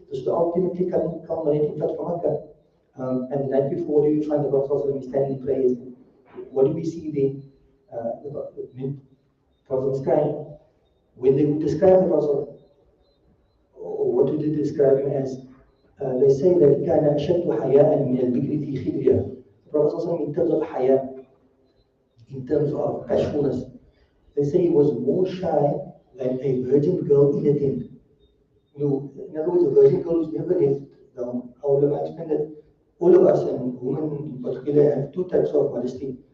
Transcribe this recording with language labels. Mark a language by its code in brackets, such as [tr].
[en] This is the ultimately culminating fight from Makkah. And the night before, you find the Prophet standing in prayers. What do we see there? The Prophet crying. When they would describe the Prophet, or what do they describe him as? They say that [ar] كان أشد حياء من البكر في خدرها. [en] The Prophet in terms of haya, in terms of bashfulness, they say he was more shy than a virgin girl in a tent. In other words, a virgin girl who's never left the home. How will I explain that? All of us, and women in particular, have two types of modesty.